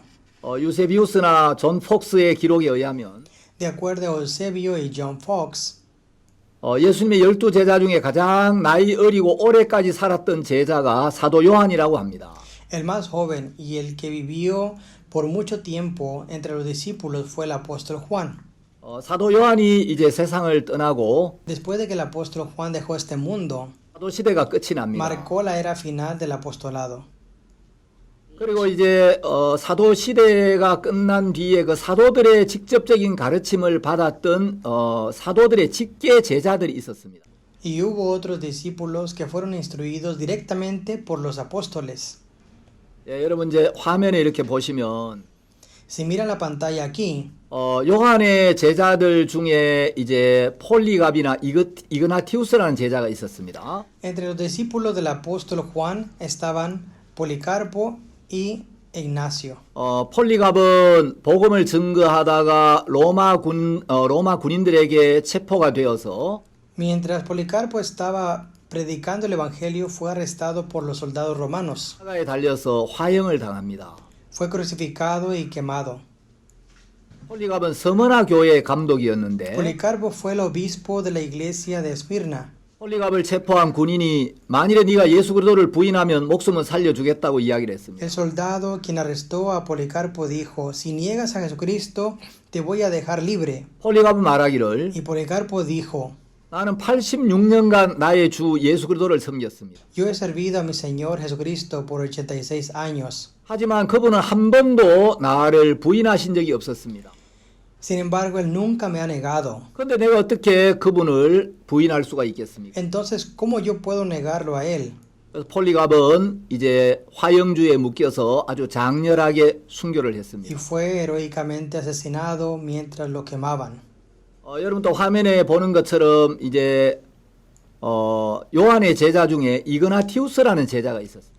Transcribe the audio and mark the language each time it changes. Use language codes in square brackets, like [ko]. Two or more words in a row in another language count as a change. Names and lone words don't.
[ko] 유세비우스나 존 폭스의 기록에 의하면 [es] De acuerdo a Eusebio y John Fox, [ko] 예수님의 12제자 중에 가장 나이 어리고 오래까지 살았던 제자가 사도 요한이라고 합니다. [es] el más joven y el que vivió por mucho tiempo entre los discípulos fue el apóstol Juan. [ko] 사도 요한이 이제 세상을 떠나고 [es] Después de que el apóstol Juan dejó este mundo, [ko] 사도 시대가 끝이 납니다. [es] marcó la era final del apostolado. [ko] 그리고 이제 사도 시대가 끝난 뒤에 그 사도들의 직접적인 가르침을 받았던 사도들의 직계 제자들이 있었습니다. [es] Y hubo otros discípulos que fueron instruidos directamente por los apóstoles. [ko] 예, 여러분 이제 화면에 이렇게 보시면 [es] Si miran la pantalla aquí, [ko] 요한의 제자들 중에 이제 폴리갑이나 이그나티우스라는 제자가 있었습니다. [es] entre los discípulos del apóstol Juan estaban Policarpo y Ignacio. [ko] 폴리갑은 복음을 증거하다가 로마 군인들에게 체포가 되어서 [es] Mientras Policarpo estaba predicando el evangelio, fue arrestado por los soldados romanos. [ko] 사가에 달려서 화형을 당합니다. [es] Fue crucificado y quemado. [ko] 폴리갑은 서머나 교회의 감독이었는데 [es] Policarpo fue el obispo de la iglesia de Esmirna. [ko] 폴리갑을 체포한 군인이 만일에 네가 예수 그리스도를 부인하면 목숨은 살려주겠다고 이야기를 했습니다. [es] El soldado quien arrestó a Policarpo dijo, si niegas a Jesucristo, te voy a dejar libre. [ko] 폴리갑은 말하기를 [es] Y Policarpo dijo, [ko] 나는 86년간 나의 주 예수 그리스도를 섬겼습니다. [es] yo he servido a mi Señor Jesucristo por 86 años. [ko] 하지만 그분은 한 번도 나를 부인하신 적이 없었습니다. [es] Sin embargo, él nunca me ha negado. [ko] 그런데 내가 어떻게 그분을 부인할 수가 있겠습니까? [es] Entonces, ¿cómo yo puedo negarlo a él? [ko] 그래서 폴리갑은 이제 화형주에 묶여서 아주 장렬하게 순교를 [es] Y [ko] 했습니다. [es] fue heroicamente asesinado mientras lo quemaban. [ko] 여러분 또 화면에 보는 것처럼 이제 요한의 제자 중에 이그나티우스라는 제자가 있었습니다.